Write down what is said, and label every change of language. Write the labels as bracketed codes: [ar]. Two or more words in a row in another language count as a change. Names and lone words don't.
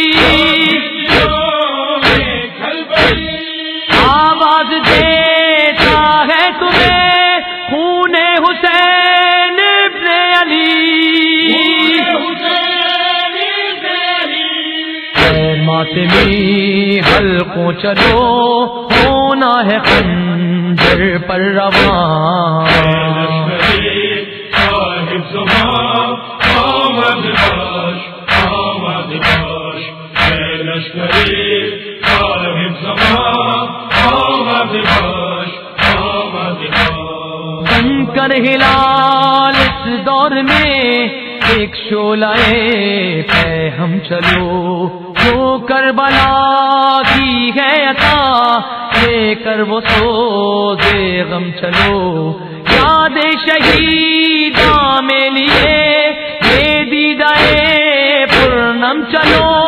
[ur] آواز دیتا ہے تمہیں خون حسین ابن علی، اے ماتمی حلقوں چلو ہونا ہے خنجر پر رواں، [fa] صاحب زمان آمد باش آمد باش اے لشکری صاحب زمان آمد باش آمد باش [ur] بن کر ہلال اس دور میں ایک شعلہ پہ ہم چلو، جو کربلا کی ہے عطا لے کر وہ سوزے غم چلو، یاد شہیداں میں لیے یہ دیدائے پورنم چلو،